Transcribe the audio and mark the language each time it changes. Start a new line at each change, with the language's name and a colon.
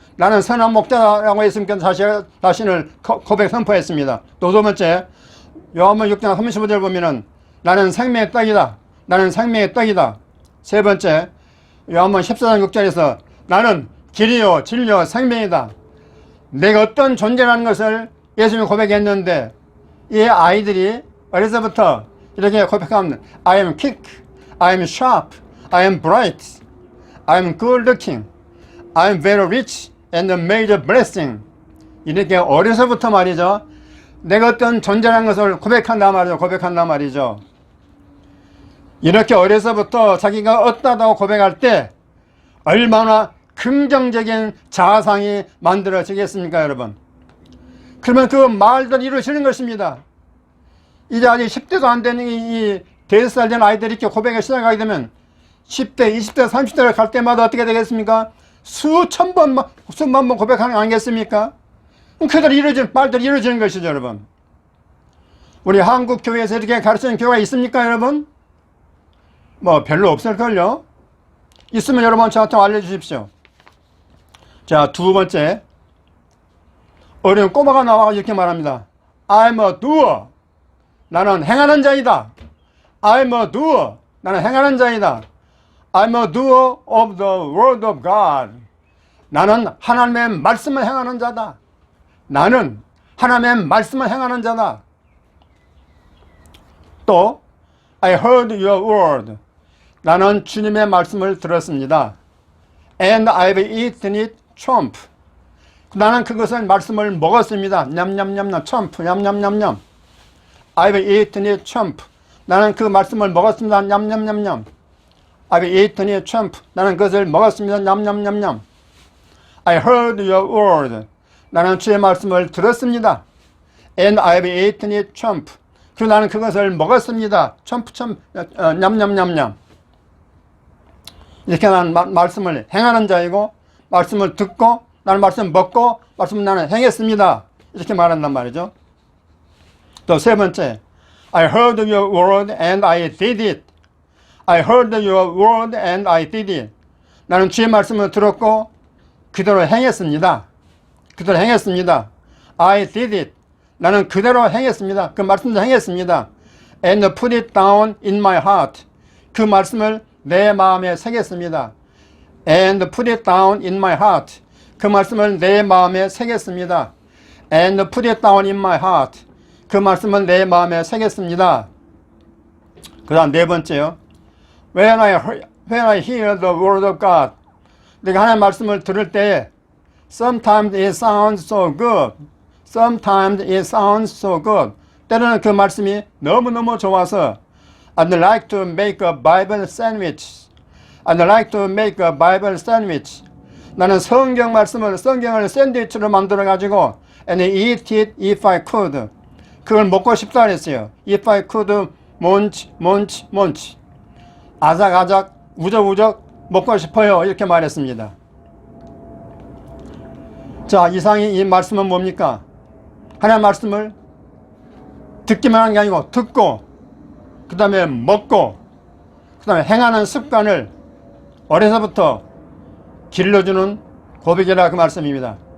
Korean: 나는 선한 목자다라고 예수님께서 자신을 고백 선포했습니다. 또 두 번째 요한복음 6장 35절 보면은 나는 생명의 떡이다. 나는 생명의 떡이다. 세 번째 요한복음 14장 6절에서 나는 길이요 진리요 생명이다. 내가 어떤 존재라는 것을 예수님이 고백했는데 이 아이들이 어려서부터 이렇게 고백하면
English: I am quick, I am sharp, I am bright, I am good looking, I am very rich and a major blessing.
Korean: 이렇게 어려서부터 말이죠. 내가 어떤 존재라는 것을 고백한단 말이죠. 이렇게 어려서부터 자기가 어떠하다고 고백할 때 얼마나 긍정적인 자아상이 만들어지겠습니까, 여러분? 그러면 그 말들 이루어지는 것입니다. 이제 아직 10대도 안 되는 이 5살 된 아이들이 이렇게 고백을 시작하게 되면 10대, 20대, 30대를 갈 때마다 어떻게 되겠습니까? 수천 번, 수만 번 고백하는 거 아니겠습니까? 그대로 말들이 이루어지는 것이죠, 여러분. 우리 한국 교회에서 이렇게 가르치는 교회가 있습니까, 여러분? 뭐 별로 없을걸요? 있으면 여러분 저한테 알려주십시오. 자, 두 번째. 어린 꼬마가 나와서 이렇게 말합니다.
English: I'm a doer.
Korean: 나는 행하는 자이다.
English: I'm a doer.
Korean: 나는 행하는 자이다.
English: I'm a doer of the word of God.
Korean: 나는 하나님의 말씀을 행하는 자다. 나는 하나님의 말씀을 행하는 자다.
English: 또 I heard your word.
Korean: 나는 주님의 말씀을 들었습니다.
English: And I've eaten it chomp.
Korean: 나는 그것을 말씀을 먹었습니다.
English: 냠냠냠냠 chomp. 냠냠냠냠. I've eaten it chomp.
Korean: 나는 그 말씀을 먹었습니다.
English: 냠냠냠냠. I've eaten it chomp.
Korean: 나는 그것을 먹었습니다.
English: 냠냠냠냠. I heard your word.
Korean: 나는 주의 말씀을 들었습니다.
English: And I've eaten it chomp.
Korean: 그리고 나는 그것을 먹었습니다. chomp chomp. 냠냠냠냠. 이렇게 나는 말씀을 행하는 자이고 말씀을 듣고 나는 말씀을 먹고 말씀을 나는 행했습니다. 이렇게 말한단 말이죠.
English: 또 세 번째, I heard your word and I did it. I heard your word and I did it.
Korean: 나는 주의 말씀을 들었고 그대로 행했습니다. 그대로 행했습니다. I did it. 나는 그대로 행했습니다. 그 말씀도 행했습니다.
English: And put it down in my heart.
Korean: 그 말씀을 내 마음에 새겼습니다.
English: And put it down in my heart.
Korean: 그 말씀을 내 마음에 새겼습니다.
English: And put it down in my heart.
Korean: 그 말씀을 내 마음에 새겼습니다. 그 다음 네 번째요.
English: When I hear the word of God.
Korean: 내가 하나님의 말씀을 들을 때
English: Sometimes it sounds so good. Sometimes it sounds so good.
Korean: 때로는 그 말씀이 너무너무 좋아서
English: I'd like to make a Bible sandwich. I'd like to make a Bible sandwich.
Korean: 나는 성경을 샌드위치로 만들어 가지고
English: and eat it if I could.
Korean: 그걸 먹고 싶다 그랬어요.
English: If I could munch.
Korean: 아작아작 우적우적 먹고 싶어요. 이렇게 말했습니다. 자, 이상이 이 말씀은 뭡니까? 하나님의 말씀을 듣기만 하는 게 아니고 듣고 그 다음에 먹고 그 다음에 행하는 습관을 어려서부터 길러주는 고백이라 그 말씀입니다.